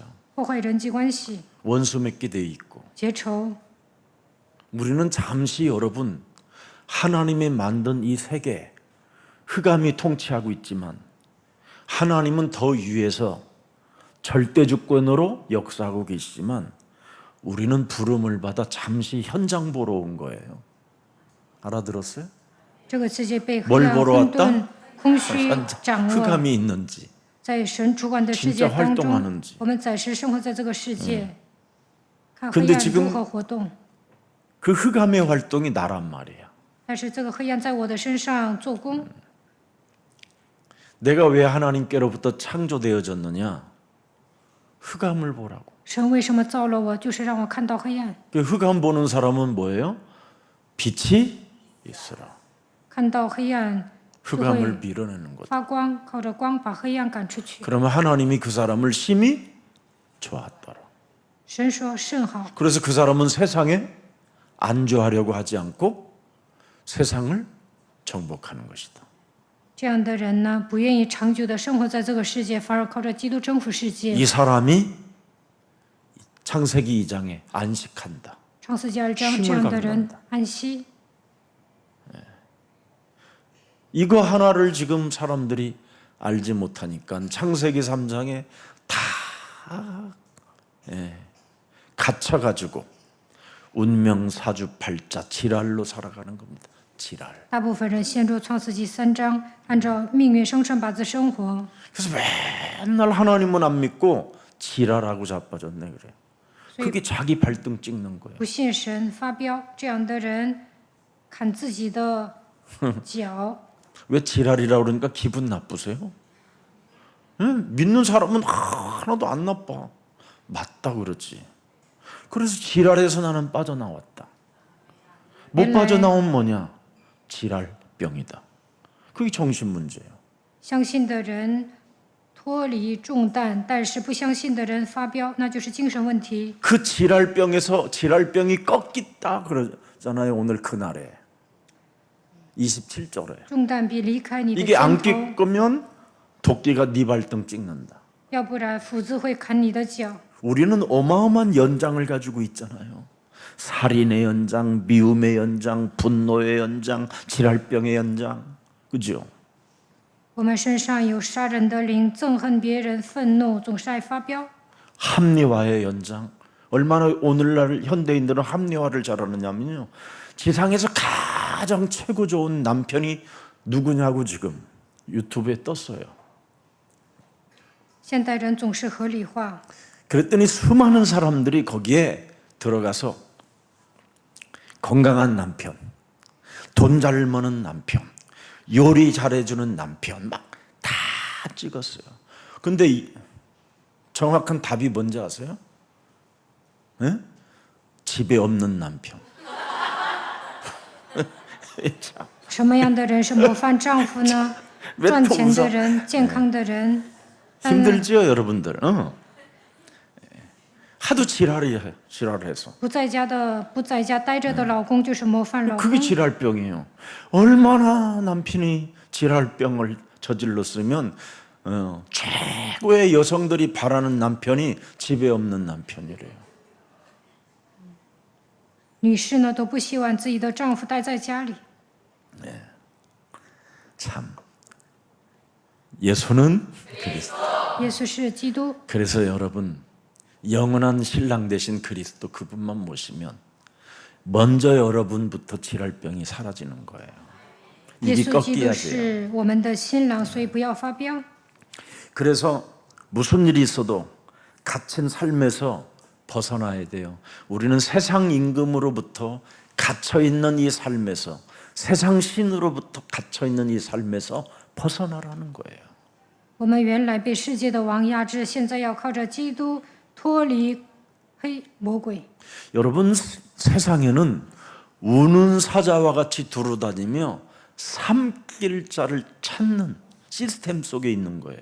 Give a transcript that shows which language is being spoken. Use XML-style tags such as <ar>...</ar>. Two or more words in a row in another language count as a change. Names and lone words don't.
<zh>破坏人际关系，</zh> <ko>원수 맺게 돼 있고.</ko> <zh>结仇。</zh> <ko>우리는 잠시 여러분 하나님이 만든 이 세계 흑암이 통치하고 있지만 하나님은 더 위에서 절대주권으로 역사하고 계시지만 우리는 부름을 받아 잠시 현장 보러 온 거예요. 알아들었어요?</ko> <zh>这个世界被黑</zh> <ko>뭘</ko> <zh>暗、</zh> <ko>보러</ko> <zh>混</zh> <ko>왔다?</ko> <zh>沌、空虚</zh> <ko>현장</ko> <zh>掌握。</zh> <ko>흑암이 있는지</ko> <zh>在神主管的世界</zh> <ko>진짜</ko> <zh>当中</zh> <ko>활동하는지 ，</ko> <zh>我们暂时生活在这个世界，看</zh> <ko>근데</ko> <zh>黑暗</zh> <ko>지금</ko> <zh>如何活动。</zh> <ko>그 흑암의 활동이 나란 말이야.</ko> <zh>但是这个黑暗在我的身上做工，</zh> <ko>내가 왜 하나님께로부터 창조되어졌느냐? 흑암을 보라고.</ko> <zh>神为什么造了我？就是让我看到黑暗，</zh> <ko>그 흑암 보는 사람은 뭐예요? 빛이 있으라.</ko> <zh>看到黑暗就</zh> <ko>흑암을</ko> <zh>会</zh> <ko>밀어내는 거죠.</ko> <zh>发光，靠着光把黑暗赶出去。</zh> <ko>그러면 하나님이 그 사람을 심히 좋았더라.</ko> <zh>神说甚好，</zh> <ko>그래서 그 사람은 세상에 안주하려고 하지 않고 세상을 정복하는 것이다.</ko> <zh>这样的人呢，不愿意长久的生活在这个世界，反而靠着基督征服世界。</zh> <ko>이 사람이 창세기 2장에 안식한다.</ko> <zh>创世纪2章，</zh> <ko>쉼을</ko> <zh>这样的人</zh> <ko>갖는다.</ko> <zh>安息。</zh> <ko>이거 하나를 지금 사람들이 알지 못하니까 창세기 3장에 다 갇혀가지고 운명 사주팔자 지랄로 살아가는 겁니다. 지랄.</ko> <zh>大部分人陷入创世纪3章，按照命运生辰八字生活，</zh> <ko>그래서 맨날 하나님은 안 믿고 지랄하고 자빠졌네 그래. 그게 자기 발등 찍는 거예요.</ko> <zh>不信神发飙，这样的人砍自己的脚。</zh> <ko>왜 지랄이라고 그러니까 기분 나쁘세요? 응? 믿는 사람은 하나도 안 나빠. 맞다 그러지. 그래서 지랄에서 나는 빠져나왔다. 못 빠져나온 뭐냐? 지랄병이다. 그게 정신 문제예요.</ko> <zh>相信的人脱离重担，但是不相信的人发飙，那就是精神问题。</zh> <ko>그 지랄병에서 지랄병이 꺾였다 그러잖아요. 오늘 그날에 27절에</ko> <zh>重担必离开你的</zh> <ko>이게 안</ko> <zh>肩头，</zh> <ko>꺾으면 도끼가 네 발등 찍는다.</ko> <zh>要不然斧子会砍你的脚。</zh> <ko>우리는 어마어마한 연장을 가지고 있잖아요. 살인의 연장, 미움의 연장, 분노의 연장, 지랄병의 연장, 그죠?</ko> <zh>我们身上有杀人的灵，憎恨别人，愤怒，总是爱发飙。</zh> <ko>합리화의 연장. 얼마나 오늘날 현대인들은 합리화를 잘하느냐면요. 지상에서 가장 최고 좋은 남편이 누구냐고 지금 유튜브에 떴어요.</ko> <zh>现代人总是合理化，</zh> <ko>그랬더니 수많은 사람들이 거기에 들어가서 건강한 남편, 돈 잘 버는 남편, 요리 잘해주는 남편 막 다 찍었어요. 근데 정확한 답이 뭔지 아세요? 네? 집에 없는 남편.</ko> <zh>什么样的人是模范丈夫呢？</zh> <ko>왜</ko> <zh>赚钱</zh> <ko>통사</ko> <zh>的人，健康的人。</zh> <ko>힘들지요, 여러분들? 하도 지랄해서.</ko> <zh>不在家待着的老公就是模范老公。</zh> <ko>그게 지랄병이에요. 얼마나 남편이 지랄병을 저질렀으면 최고의 여성들이 바라는 남편이 집에 없는 남편이래요.</ko> <zh>女士呢都不希望自己的丈夫待在家里。</zh> <ko>참 예수는 그리스도.</ko> <zh>耶稣是基督，</zh> <ko>그래서 여러분 영원한 신랑 되신 그리스도 그분만 모시면 먼저 여러분부터 지랄병이 사라지는 거예요.</ko> <zh>耶</zh> <ko>입이</ko> <zh>稣基督</zh> <ko>꺾여야 돼요.</ko> <zh>是我们的新郎，所以不要发飙。</zh> <ko>그래서 무슨 일이 있어도 갇힌 삶에서 벗어나야 돼요. 우리는 세상 임금으로부터 갇혀 있는 이 삶에서, 세상 신으로부터 갇혀 있는 이 삶에서 벗어나라는 거예요.</ko> <zh>我们原来被世界的王压制，现在要靠着基督脱离黑魔鬼。</zh> <ko>여러분 세상에는 우는 사자와 같이 두루다니며 삼킬 자를 찾는 시스템 속에 있는 거예요.</ko>